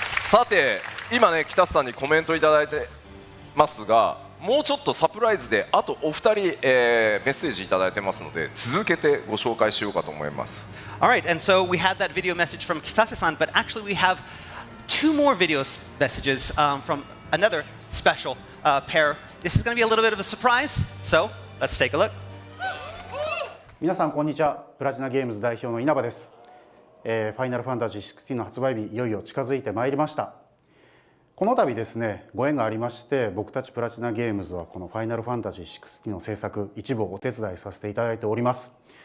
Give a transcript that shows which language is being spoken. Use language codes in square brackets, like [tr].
[ja] さて今ね北瀬さんにコメントいただいてますがもうちょっとサプライズであとお二人、メッセージいただいてますので続けてご紹介しようかと思います。 [en] Alright, and so we had that video message from Kitase-san, but actually we have two more video messages from another special pair. This is going to be a little bit of a surprise, so let's take a look. [ja] 皆さんこんにちは。プラチナゲームズ代表の稲葉です。ファイナルファンタジー16の発売日いよいよ近づいてまいりました。この度ですねご縁がありまして僕たちプラチナゲームズはこのファイナルファンタジー16の制作一部をお手伝いさせていただいております。